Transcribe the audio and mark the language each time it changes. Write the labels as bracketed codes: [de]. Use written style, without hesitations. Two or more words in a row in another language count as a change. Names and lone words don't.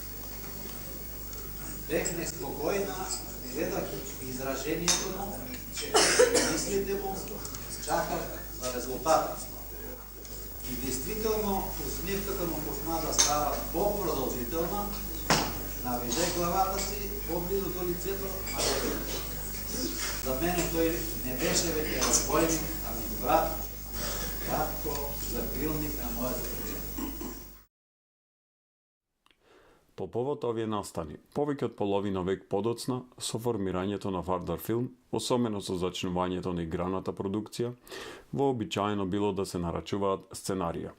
[bg] Бех неспокойна, гледах изражението му, че мислите му чаках за резултата. И действително усмивката му почна да става по-продължителна, наведе главата си по-близо до лицето на детето. [mk] За мене той не беше веќе разбойник, ами брат, татко, закрилник на моето дете. По повод овие настани, повеќе од половина век подоцна, со формирањето на Вардар филм, особено со зачнувањето на играната продукција, вообичаено било да се нарачуваат сценарија.